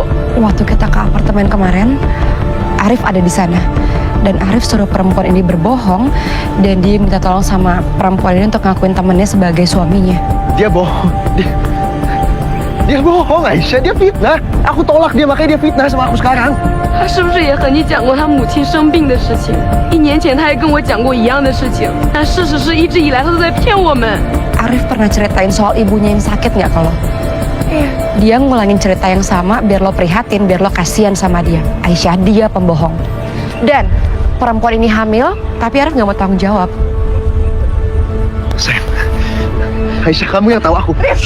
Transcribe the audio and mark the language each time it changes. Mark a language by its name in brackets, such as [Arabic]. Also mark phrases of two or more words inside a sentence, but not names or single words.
[Indonesian] Waktu kita ke apartemen kemarin, Arif ada di sana. Dan Arif suruh perempuan ini berbohong dan dia minta tolong sama perempuan ini untuk ngakuin temennya sebagai suaminya. Dia bohong. Dia bohong, Aisyah. Dia fitnah. Aku tolak dia, makanya dia fitnah sama aku sekarang. [Chinese] 他是不是也和你讲过他母亲生病的事情？1年前他还跟我讲过一样的事情，但事实是一直以来他都在骗我们。 [Indonesian] Arif pernah ceritain soal ibunya yang sakit nggak ke lo? Dia ngulangin cerita yang sama biar lo prihatin, biar lo kasihan sama dia. Aisyah, dia pembohong. Dan perempuan ini hamil, tapi Arif nggak mau tanggung jawab. Sayang, Aisyah, kamu yang tahu aku.